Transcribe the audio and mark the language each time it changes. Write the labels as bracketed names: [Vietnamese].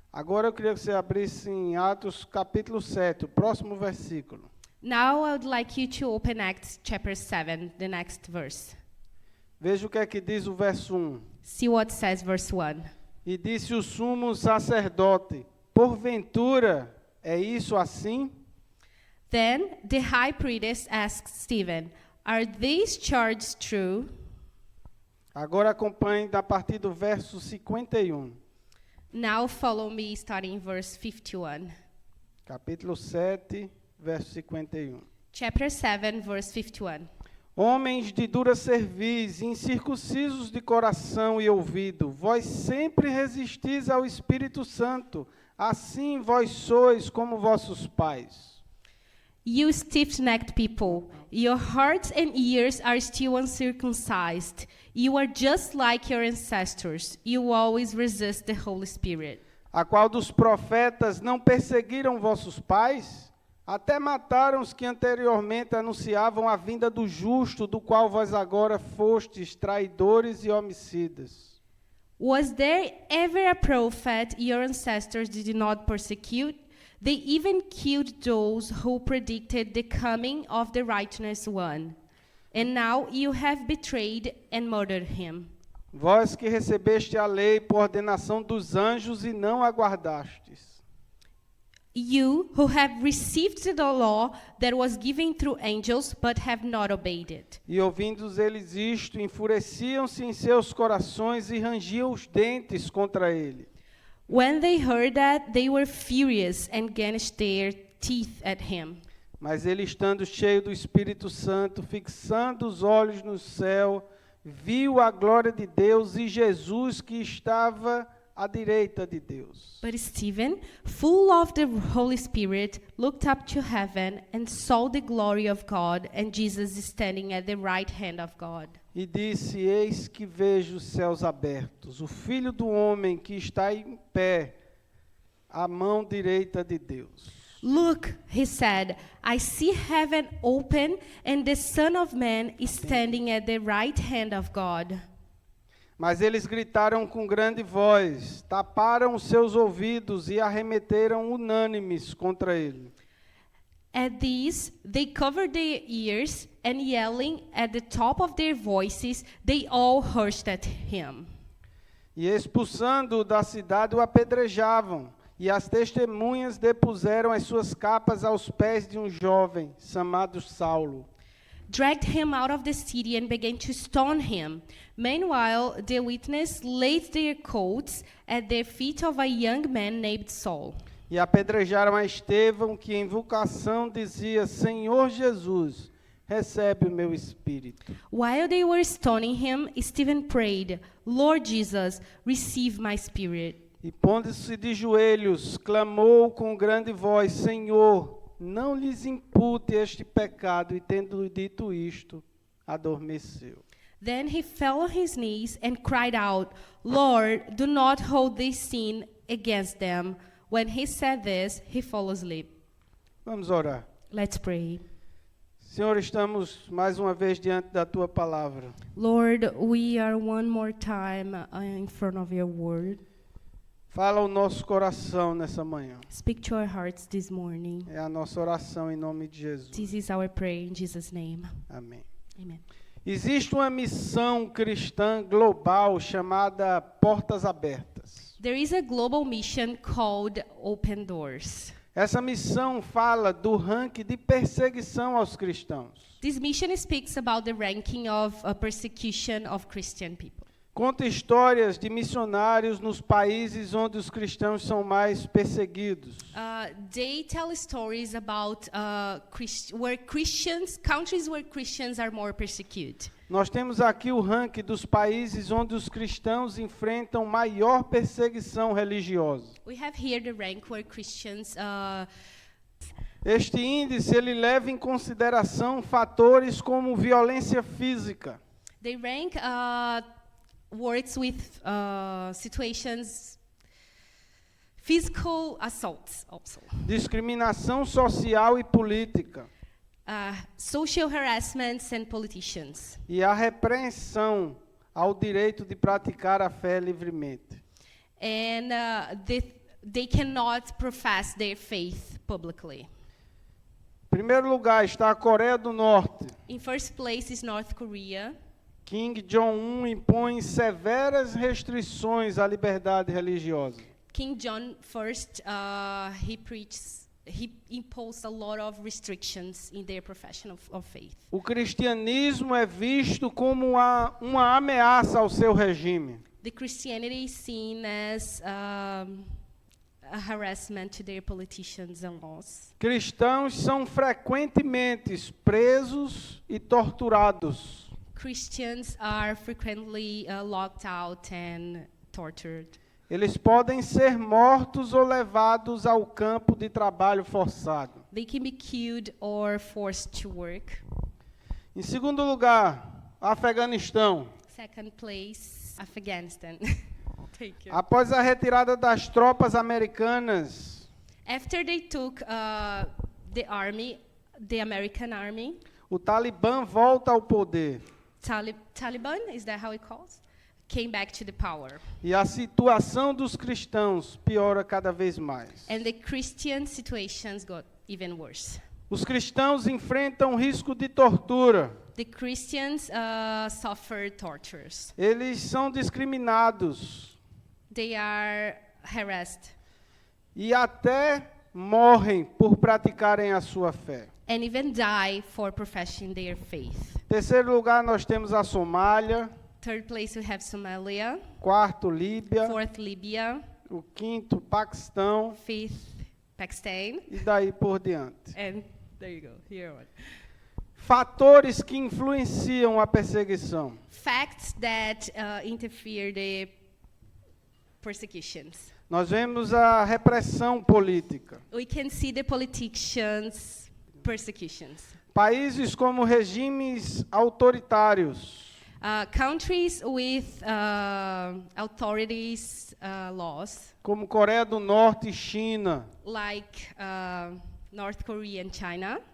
[Portuguese] Agora eu queria que você abrisse em Atos capítulo 7, o próximo versículo. [English] Now I would like you to open Acts chapter 7, the next verse. [Portuguese] Veja o que é que diz o verso 1. [English] See what says verse 1. [Portuguese] E disse o sumo sacerdote: porventura é isso assim? [English] Then the high priest asked Stephen, "Are these charges true?" [Portuguese] Agora acompanhe a partir do verso 51. [English] Now follow me starting in verse 51. [Portuguese] Capítulo 7, verso 51. [English] Chapter 7, verse 51. [Portuguese] Homens de dura cerviz, incircuncisos de coração e ouvido, vós sempre resistis ao Espírito Santo, assim vós sois como vossos pais. [English] You stiff-necked people, your hearts and ears are still uncircumcised. You are just like your ancestors. You always resist the Holy Spirit. [Portuguese] A qual dos profetas não perseguiram vossos pais? Até mataram os que anteriormente anunciavam a vinda do justo, do qual vós agora fostes traidores e homicidas. [English] Was there ever a prophet your ancestors did not persecute? They even killed those who predicted the coming of the righteous one. And now you have betrayed and murdered him. [Portuguese] Vós que recebeste a lei por ordenação dos anjos e não aguardastes. [English] You who have received the law that was given through angels, but have not obeyed it. [Portuguese] E ouvindo eles isto, enfureciam-se em seus corações e rangiam os dentes contra ele. [English] When they heard that, they were furious and gnashed their teeth at him. [Portuguese] Mas ele, estando cheio do Espírito Santo, fixando os olhos no céu, viu a glória de Deus e Jesus que estava à direita de Deus. [English] But Stephen, full of the Holy Spirit, looked up to heaven and saw the glory of God and Jesus standing at the right hand of God. [Portuguese] E disse: eis que vejo os céus abertos, o Filho do homem que está em pé, à mão direita de Deus. [English] Look, he said, I see heaven open and the Son of Man is standing at the right hand of God. [Portuguese] Mas eles gritaram com grande voz, taparam os seus ouvidos e arremeteram unânimes contra ele. [English] At this, they covered their ears, and yelling at the top of their voices, they all rushed at him. [Portuguese] E expulsando-o da cidade, o apedrejavam. E as testemunhas depuseram as suas capas aos pés de um jovem, chamado Saulo. [English] Dragged him out of the city and began to stone him. Meanwhile, the witnesses laid their coats at the feet of a young man named Saul. [Portuguese] E apedrejaram a Estevão, que em vocação dizia: Senhor Jesus, recebe o meu espírito. [English] While they were stoning him, Stephen prayed, Lord Jesus, receive my spirit. [Portuguese] E pondo-se de joelhos, clamou com grande voz: Senhor, não lhes impute este pecado. E tendo dito isto, adormeceu. [English] Then he fell on his knees and cried out, Lord, do not hold this sin against them. When he said this, he fell asleep. [Portuguese] Vamos orar. [English] Let's pray. [Portuguese] Senhor, estamos mais uma vez diante da Tua palavra. [English] Lord, we are one more time in front of your word. [Portuguese] Fala ao nosso coração nessa manhã. [English] Speak to our hearts this morning. [Portuguese] É a nossa oração em nome de Jesus. [English] This is our prayer in Jesus' name. [Portuguese] Amém. [English] Amen. [Portuguese] Existe uma missão cristã global chamada Portas Abertas. [English] There is a global mission called Open Doors. [Portuguese] Essa missão fala do ranking de perseguição aos cristãos. [English] This mission speaks about the ranking of persecution of Christian people. [Portuguese] Conta histórias de missionários nos países onde os cristãos são mais perseguidos. [English] They tell stories about countries where Christians are more persecuted. [Portuguese] Nós temos aqui o ranking dos países onde os cristãos enfrentam maior perseguição religiosa. [English] We have here the rank where Christians [Portuguese] Este índice ele leva em consideração fatores como violência física, [English] they rank works with situations, physical assaults also. [Portuguese] discriminação social e política, [English] Social harassments and politicians. [Portuguese] e a repreensão ao direito de praticar a fé livremente. [English] And the they cannot profess their faith publicly. [Portuguese] Em primeiro lugar está a Coreia do Norte. [English] In first place is North Korea. [Portuguese] Kim Jong-un impõe severas restrições à liberdade religiosa. [English] King John first, he imposed a lot of restrictions in their profession of faith. [Portuguese] O cristianismo é visto como uma ameaça ao seu regime. [English] The Christianity is seen as a harassment to their politicians and laws. [Portuguese] Cristãos são frequentemente presos e torturados. [English] Christians are frequently locked out and tortured. [Portuguese] Eles podem ser mortos ou levados ao campo de trabalho forçado. [English] They can be killed or forced to work. [Portuguese] Em segundo lugar, Afeganistão. [English] Second place, Afghanistan. Thank you. [Portuguese] Após a retirada das tropas americanas, [English] After they took the American army, [Portuguese] o Talibã volta ao poder. [English] Taliban, is that how it calls? Came back to the power. [Portuguese] E a situação dos cristãos piora cada vez mais. [English] And the Christian situations got even worse. [Portuguese] Os cristãos enfrentam risco de tortura. [English] The Christians suffer tortures. [Portuguese] Eles são discriminados [English] They are harassed [Portuguese] e até morrem por praticarem a sua fé. [English] and even die for professing their faith. [Portuguese] Terceiro lugar, nós temos a Somália. [English] Third place we have Somalia. [Portuguese] Quarto, Líbia. [English] Fourth, Libya. [Portuguese] O quinto, Paquistão. [English] Fifth, Pakistan. [Portuguese] E daí por diante. [English] And there you go. Here one. [Portuguese] Fatores que influenciam a perseguição. [English] Facts that interfere the persecutions. [Portuguese] Nós vemos a repressão política. [English] We can see the politicians' persecutions. [Portuguese] Países como regimes autoritários. [English] Countries with authorities laws, [Portuguese] Como Coreia do Norte e China, [English] like North Korea and China,